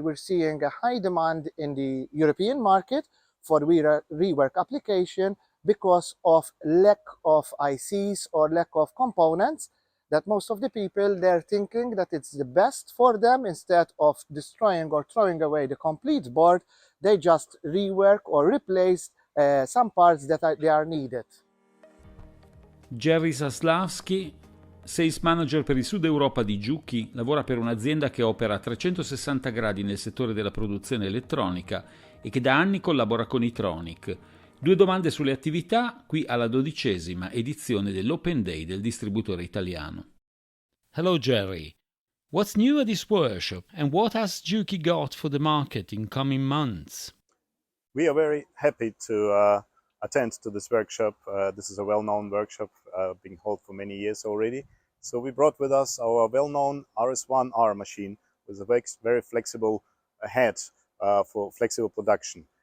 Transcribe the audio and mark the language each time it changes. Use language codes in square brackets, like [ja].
[en] We're seeing a high demand in the European market for rework application because of lack of ICs or lack of components, that most of the people, they're thinking that it's the best for them, instead of destroying or throwing away the complete board, they just rework or replace some parts that they are needed. [it] Jerry Zaslavsky, Sales Manager per il Sud Europa di Juki, lavora per un'azienda che opera a 360 gradi nel settore della produzione elettronica e che da anni collabora con I-Tronik. 2 domande sulle attività, qui alla 12ª edizione dell'Open Day del distributore italiano. [en] Hello Jerry, what's new at this workshop and what has Juki got for the market in coming months? We are very happy to attend to this workshop. This is a well-known workshop being held for many years already. So we brought with us our well-known RS1R machine with a very flexible head for flexible production.